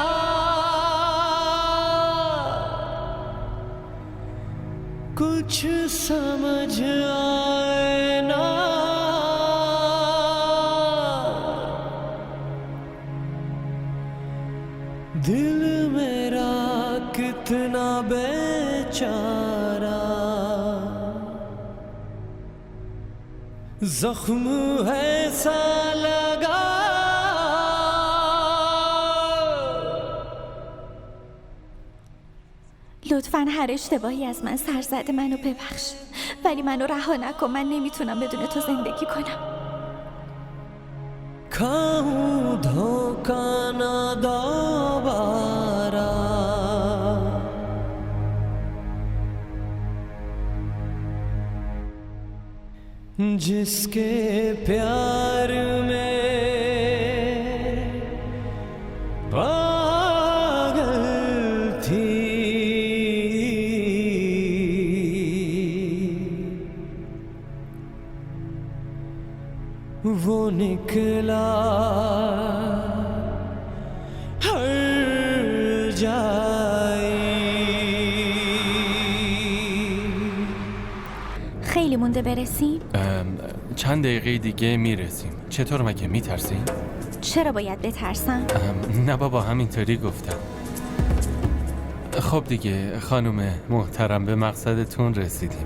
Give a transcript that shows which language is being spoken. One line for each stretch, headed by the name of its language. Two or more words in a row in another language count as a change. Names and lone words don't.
Urdu: کچھ سمجھ آئے نا دل میرا کتنا بیچارہ زخم ایسا لگا
Persian: لطفاً هر اشتباهی از من سر زده منو ببخش، ولی منو رها نکن. من نمیتونم بدون تو زندگی کنم.
Urdu: کھاؤں دھوکہ نہ دوبارہ جس کے پیار میں پاگل تھی وہ نکلا ہر جائی.
Persian: خیلی مونده برسیم؟ چند دقیقه دیگه میرسیم. چطور مگه میترسیم؟ چرا باید بترسم؟ نه بابا همینطوری گفتم. خب دیگه خانم محترم به مقصدتون رسیدیم.